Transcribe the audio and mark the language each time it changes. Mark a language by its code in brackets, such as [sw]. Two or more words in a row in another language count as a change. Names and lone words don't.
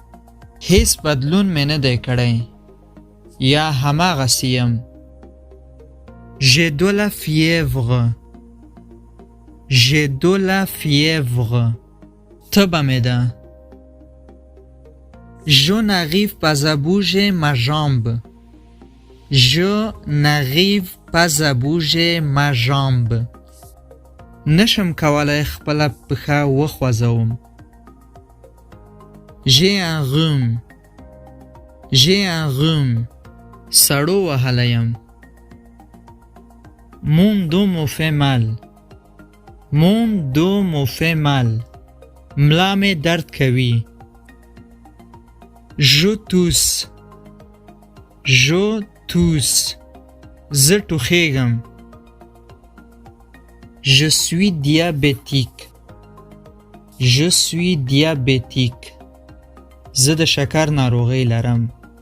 [ps] هیڅ بدلون مې نه دی کړی. یا هماغسې یم. [fr] J'ai de la fièvre. J'ai de la fièvre. [ps] تبه مې ده. [fr] Je n'arrive pas à bouger ma jambe. Je n'arrive pas à bouger ma jambe. [ps] نشم کولای خپله پښه وخوځوم. [fr] J'ai un rhume. J'ai un rhume. [ps] سړو وهلی یم. [fr] Mon dos me fait mal. Mon dos me fait mal. [ps] ملا مې درد کوي. [fr] Je tousse. Je tousse. [ps] زه ټوخیږم. [fr] Je suis diabétique. Je suis diabétique. [ps] زه د شکر ناروغي لرم.